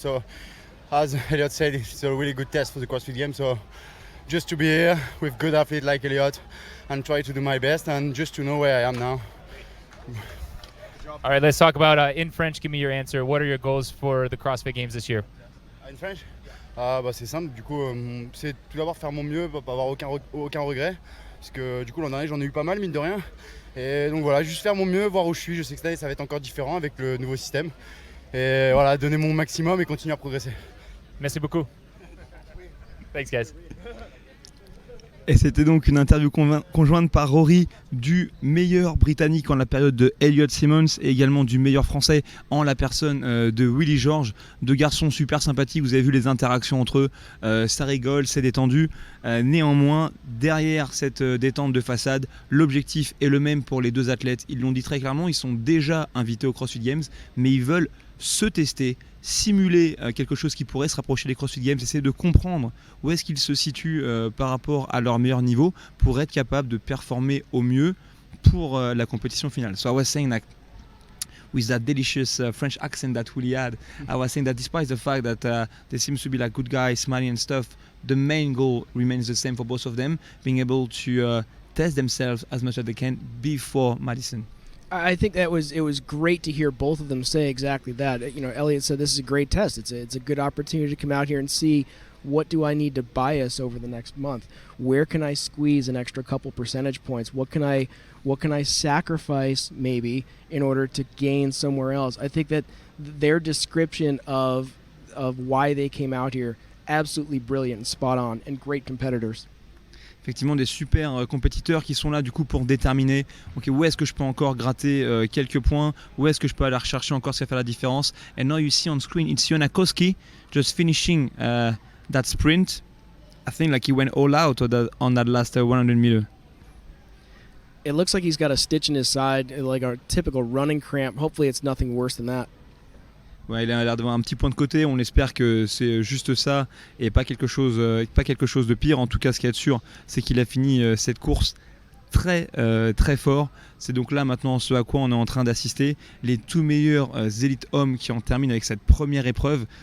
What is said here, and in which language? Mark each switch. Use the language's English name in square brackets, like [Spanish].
[English] So as Elliot said, it's a really good test for the CrossFit Games. So just to be here with good athletes like Elliot and try to do my best and just to know where I am now. All right, let's talk about in French. Give me your answer. What are your goals for the CrossFit Games this year? In French? [French] C'est simple, du coup, c'est tout d'abord faire mon mieux, pas avoir aucun regret. Parce que du coup, l'an dernier, j'en ai eu pas mal, mine de rien. Et donc voilà, juste faire mon mieux, voir où je suis. Je sais que cette année, ça va être encore différent avec le nouveau système. Et voilà, donner mon maximum et continuer à progresser. Merci beaucoup. [English] Thanks, guys. [French] Et c'était donc une interview conjointe par Rory du meilleur britannique en la période de Elliot Simmons et également du meilleur français en la personne de Willie George. Deux garçons super sympathiques, vous avez vu les interactions entre eux, ça rigole, c'est détendu. Néanmoins, derrière cette détente de façade, l'objectif est le même pour les deux athlètes. Ils l'ont dit très clairement, ils sont déjà invités aux CrossFit Games, mais ils veulent se tester, simuler quelque chose qui pourrait se rapprocher des CrossFit Games, essayer de comprendre où est-ce qu'ils se situent par rapport à leur meilleur niveau pour être capable de performer au mieux pour la compétition finale. [English] So I was saying that with that delicious French accent that Willie had, I was saying that despite the fact that they seem to be like good guys, smiling and stuff, the main goal remains the same for both of them, being able to test themselves as much as they can before Madison. I think it was great to hear both of them say exactly that. You know, Elliot said this is a great test. It's a good opportunity to come out here and see what do I need to bias over the next month. Where can I squeeze an extra couple percentage points? What can I sacrifice maybe in order to gain somewhere else? I think that their description of why they came out here, absolutely brilliant and spot on, and great competitors. [French] Effectivement, des super compétiteurs qui sont là du coup pour déterminer où est-ce que je peux encore gratter quelques points, où est-ce que je peux aller rechercher encore ce qui va faire la différence. [English] And now you see on screen it's Jonakowski just finishing that sprint. I think like he went all out on that last 100 meter. It looks like he's got a stitch in his side, like a typical running cramp. Hopefully it's nothing worse than that. [French] Ouais, il a l'air d'avoir un petit point de côté, on espère que c'est juste ça et pas quelque chose de pire. En tout cas, ce qu'il y a de sûr, c'est qu'il a fini cette course très fort. C'est donc là maintenant ce à quoi on est en train d'assister. Les tout meilleurs élites hommes qui en terminent avec cette première épreuve.